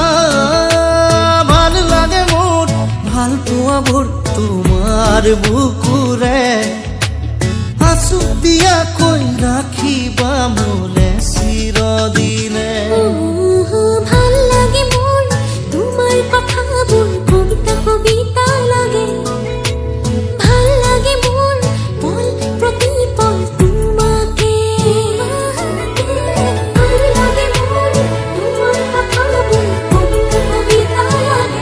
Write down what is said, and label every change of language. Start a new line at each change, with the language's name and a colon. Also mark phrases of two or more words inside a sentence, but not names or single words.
Assamese: ভাল লাগে মোৰ ভাল পোৱাবোৰ তোমাৰ বুকুৰে আছুতীয়াকৈ ৰাখিবা মোলে চিৰদিনে।
Bangla: ভাল লাগে মন তোমার কথা বল কবিতা কবিতা লাগে। ভাল লাগে মন পল প্রতি পল তোমাকে। ভাল লাগে মন তোমার কথা বল কবিতা কবিতা লাগে।